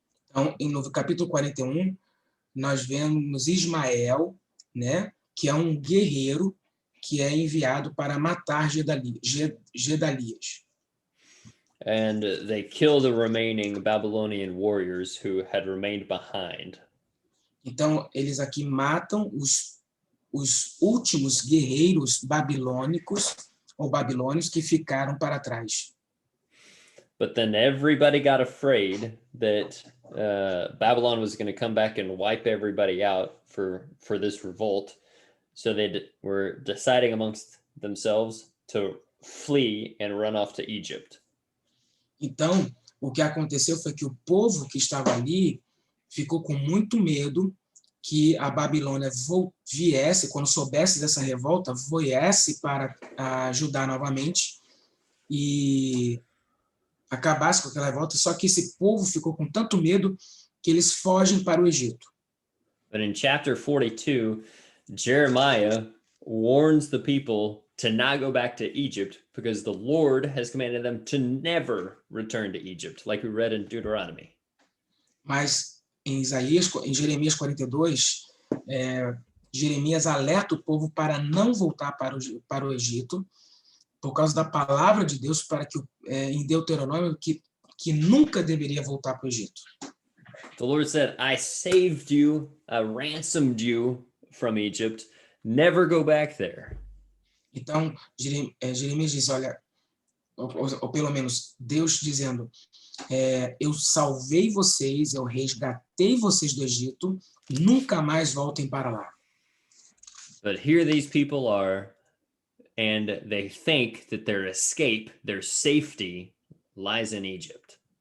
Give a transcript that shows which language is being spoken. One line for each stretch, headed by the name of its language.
Portuguese: Então, no capítulo 41, nós vemos Ismael, né, que é um guerreiro que é enviado para matar Gedalias.
English: And they kill the remaining Babylonian warriors who had remained behind.
Portuguese: Então, eles aqui matam os últimos guerreiros babilônicos ou babilônios que ficaram para trás.
English: But then everybody got afraid that Babylon was going to come back and wipe everybody out for this revolt. So they were deciding amongst themselves to flee and run off to Egypt.
Portuguese: Então, o que aconteceu foi que o povo que estava ali ficou com muito medo que a Babilônia viesse, quando soubesse dessa revolta, viesse para ajudar novamente e acabasse com aquela revolta, só que esse povo ficou com tanto medo que eles fogem para o Egito.
English: But in chapter 42, Jeremiah warns the people to not go back to Egypt because the Lord has commanded them to never return to Egypt, like we read in Deuteronomy.
Portuguese: Mas em Jeremias 42, Jeremias alerta o povo para não voltar para o Egito, por causa da palavra de Deus, para que em Deuteronômio que nunca deveria voltar para o Egito.
English: The Lord said, I saved you, I ransomed you from Egypt, never go back there.
Portuguese: Então, Jeremias diz, olha, ou pelo menos Deus dizendo, eu salvei vocês, eu resgatei vocês do Egito, nunca mais voltem para lá.
English: But here these people are, and they think that their escape, their safety, lies in Egypt.